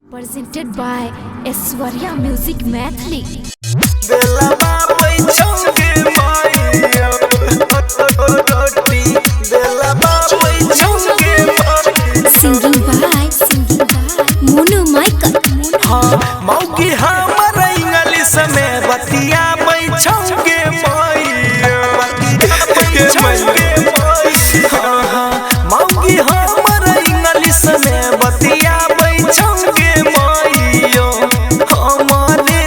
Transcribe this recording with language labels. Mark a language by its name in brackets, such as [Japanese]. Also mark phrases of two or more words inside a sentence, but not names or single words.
[English] Presented by Aishwarya Music Mathli. Singing by Monu Michael. [Maithili] मौगी हमारा इंग्लिश में बतिया बैठोगे मौगी हमारा इंग्लिश में बतिया बैठोगे मैयो हमारे